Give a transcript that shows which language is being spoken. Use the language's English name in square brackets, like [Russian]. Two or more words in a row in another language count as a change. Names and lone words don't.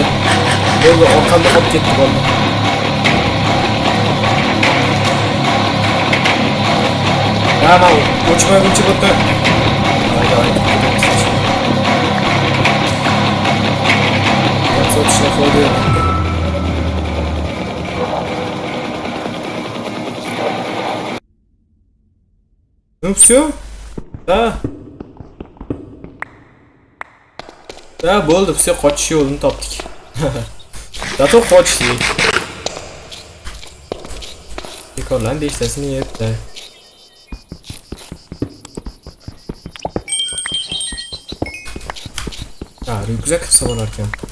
[Uzbek] Bo'ldi, orqamda qolib ketdi bo'ldi. Ya men o'chmaguncha bo'pti. Voy. Sotishga foyda yo'q. [Russian] Ну все? Да. [Uzbek] Da, bo'ldi, biz qochish yo'lini topdik. Zato qochdik. Bekorlan 5 tasini yebdi. Ha, ryukzak hisoblar ekan.